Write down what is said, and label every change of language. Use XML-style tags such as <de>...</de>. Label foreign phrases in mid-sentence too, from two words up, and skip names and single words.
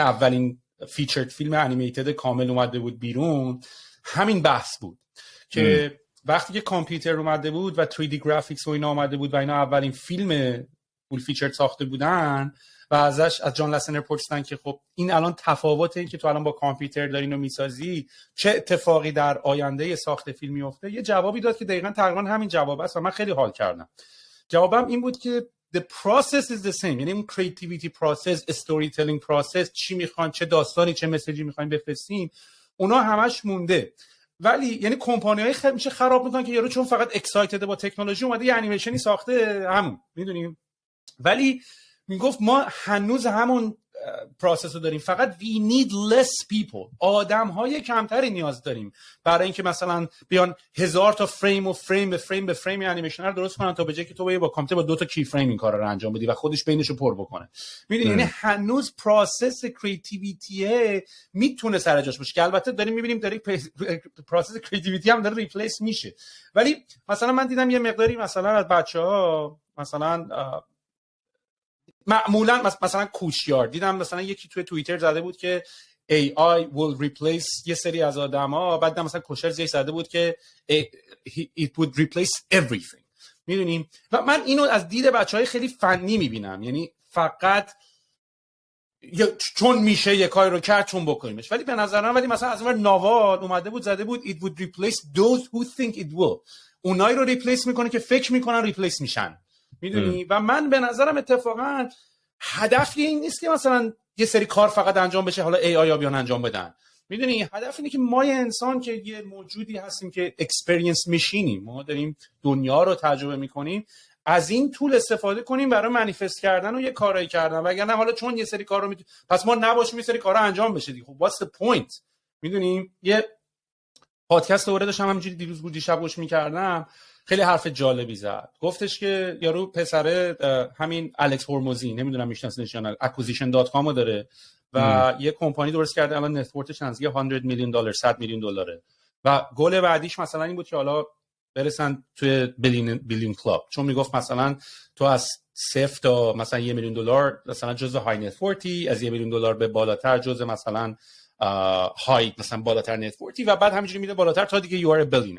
<fa>اولین</fa> <en>featured film animated</en> <fa>کامل اومده بود بیرون، همین بحث بود که وقتی که کامپیوتر اومده بود و</fa> <en>3D graphics</en> <fa>و اینا اومده بود و اینا اولین فیلم</fa> <en>full featured</en> <fa>ساخته بودن و از جان لاسنر پرسیدن که خب این الان تفاوت این که تو الان با کامپیوتر دارین و میسازی چه اتفاقی در آینده ساخت فیلم میفته، یه جوابی داد که دقیقاً تقریبا همین جواب است و من خیلی حال کردم. جوابم این بود که</fa> <en>the process is the same،</en> <fa>یعنی اون</fa> <en>creativity process، storytelling process،</en> <fa>چی میخوان، چه داستانی، چه مسیجی میخواین بفرستین، اونا همش مونده. ولی یعنی کمپانی‌های خیلی میشه خراب میکنن که یارو چون فقط اکسایتد با تکنولوژی اومده یه انیمیشنی ساخته همون، میدونیم. ولی میگفت ما هنوز همون پروسس رو داریم، فقط</fa> <en>we need less people،</en> <fa>آدم‌های کمتری نیاز داریم برای اینکه مثلا بیان 1000 تا فریم و فریم به فریم به فریم انیمیشن رو درست کنن تا به جای که تو با کامپیوتر با 2 تا کی فریم این کارا رو انجام بدی و خودش بینشو پر بکنه. میدونی یعنی هنوز</fa> <en>process creativity</en> <fa>میتونه سر جاش باشه که البته داریم میبینیم داره</fa> <en>process creativity</en> <fa>هم داره ریپلیس میشه. ولی مثلا من دیدم یه مقداری مثلا از بچه‌ها مثلا معمولا مثلا کوشیار دیدم، مثلا یکی توی توییتر زده بود که</fa> <en>AI will replace</en> <fa>یه سری از آدما، بعد مثلا کوشر زیش زده بود که</fa> <en>it would replace everything.</en> <fa>میدونیم و من اینو از دید بچهای خیلی فنی میبینم، یعنی فقط چون میشه یه کاری رو کرد چون بکنیمش. ولی به نظر من ولی مثلا از اون نواد اومده بود زده بود</fa> <en>it would replace those who think it will،</en> <fa>اونایی رو ریپلیس میکنه که فکر میکنن ریپلیس میشن، میدونی. و من به نظرم اتفاقا هدفی این نیست که مثلا یه سری کار فقط انجام بشه، حالا ای آی بیان انجام بدن. میدونی هدف اینه که ما انسان که یه موجودی هستیم که اکسپریانس میشینیم، ما داریم دنیا رو تجربه میکنیم، از این طول استفاده کنیم برای منیفست کردن و یه کارایی کردن، وگرنه حالا چون یه سری کار رو پس ما نباشیم یه سری کارا انجام بشه دیگه.</fa> <en>خب what's the point؟</en> <fa>میدونیم یه پادکست دوره داشتم همینجوری دیروز بود دیشب گوش میکردم، خیلی حرف جالبی زد. گفتش که یارو پسره همین الکس هورموزی، نمیدونم میشناسنش یا نه، acquisition.com رو داره و یه کمپانی درست کرده، الان</fa> <en>net worth</en> <fa>نزدیک $100 میلیون $100 میلیون و گل بعدیش مثلا این بود که حالا برسن توی</fa> <en>billion club,</en> <fa>چون میگفت مثلا تو از صفر تا مثلا $1 میلیون مثلا جزء های</fa> <en>net worth,</en> <fa>از $1 میلیون به بالاتر جزء مثلا های مثلا بالاتر</fa> <en>net worth</en> <fa>و بعد همینجوری میده بالاتر تا دیگه</fa> <en>you are billionaire.</en>